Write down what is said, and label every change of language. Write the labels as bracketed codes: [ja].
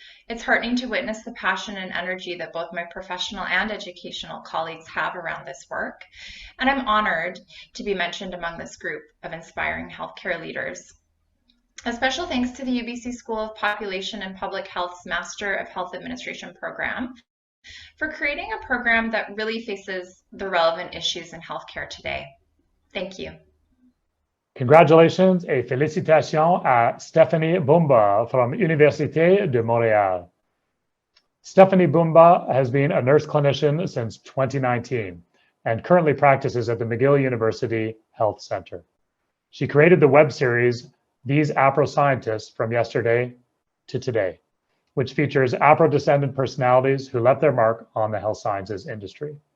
[en] It's heartening to witness the passion and energy that both my professional and educational colleagues have around this work, and I'm honored to be mentioned among this group of inspiring healthcare leaders. A special thanks to the UBC School of Population and Public Health's Master of Health Administration program for creating a program that really faces the relevant issues in healthcare today. Thank you. Congratulations [fr] et félicitations à Stephanie Bumba from Université de Montréal. [en] Stephanie Bumba has been a nurse clinician since 2019 and currently practices at the McGill University Health Center. She created the web series These Afro Scientists from Yesterday to Today, which features Afro-descendant personalities who left their mark on the health sciences industry.